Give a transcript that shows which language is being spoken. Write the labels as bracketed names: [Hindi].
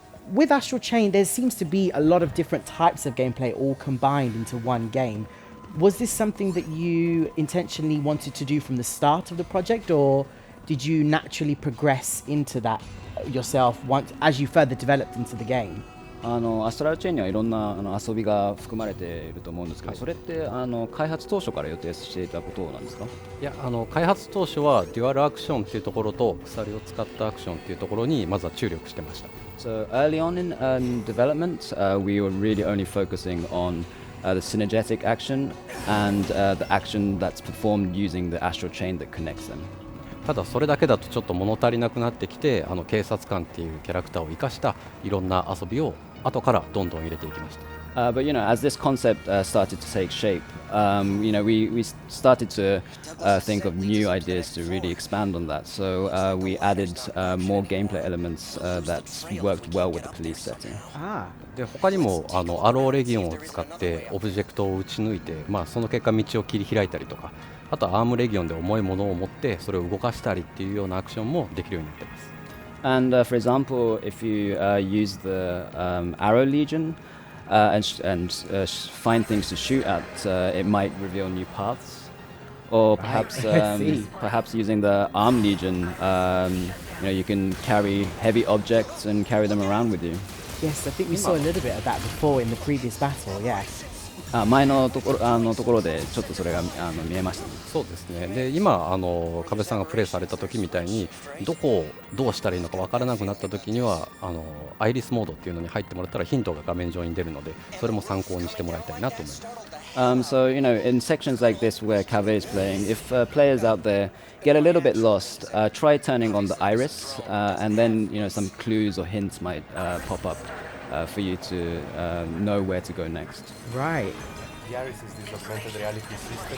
[English] With Astral Chain, there seems to be a lot of different types of gameplay all combined into one game. Was this something that you intentionally wanted to do from the start of the project, or did you naturally progress into that yourself as you further developed into the game? [Japanese] アストラルチェーンにはいろんな遊びが含まれていると思うんですけど、それって開発当初から予定していたことなんですか？いや、開発当初はデュアルアクションっていうところと鎖を使ったアクションっていうところにまずは注力してました。 [English] So early on in development, we were really only focusing on the synergetic action and the action that's performed using the astral chain that connects them. [Japanese] ただそれだけだとちょっと物足りなくなってきて、警察官っていうキャラクターを生かしたいろんな遊びを後からどんどん入れていきました。 [English] But as this concept started to take shape, we started to think of new ideas to really expand on that. So we added more gameplay elements that worked well with the police setting. [Japanese] で他にもアローレギオンを使ってオブジェクトを撃ち抜いて、その結果道を切り開いたりとか、あとはアームレギオンで重いものを持ってそれを動かしたりっていうようなアクションもできるようになっています。 [English] And for example, if you use the Arrow Legion and find things to shoot at, it might reveal new paths. Or perhaps perhaps using the Arm Legion, you can carry heavy objects and carry them around with you. Yes, I think we saw a little bit of that before in the previous battle, yes. [Japanese] 前のところでちょっとそれが見えました。そうですね。で今壁さんがプレイされた時みたいにどこをどうしたらいいのか分からなくなった時にはアイリスモードっていうのに入ってもらったらヒントが画面上に出るので、それも参考にしてもらいたいなと思います。 [English] So in sections like this where Cave is playing, if players out there get a little bit lost, try turning on the iris, and then some clues or hints might pop up for you to know where to go next. Right. The iris is this augmented reality system